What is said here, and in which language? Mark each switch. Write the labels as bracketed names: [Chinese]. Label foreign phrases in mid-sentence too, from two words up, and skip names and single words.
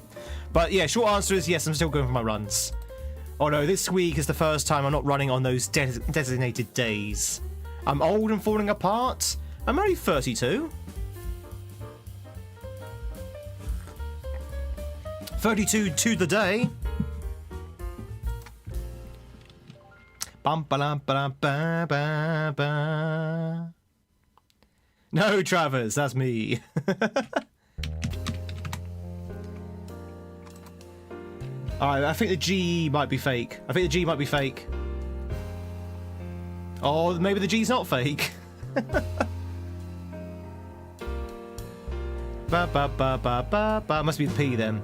[English] But yeah, short answer is yes, I'm still going for my runs. Although this week is the first time I'm not running on those designated days. I'm old and falling apart. I'm only 32. 32 to the day. Bum ba dum ba ba ba ba. No, Travers, that's me. Alright, I think the G might be fake. Oh, maybe the G's not fake. Ba ba ba ba ba ba. Must be the P then.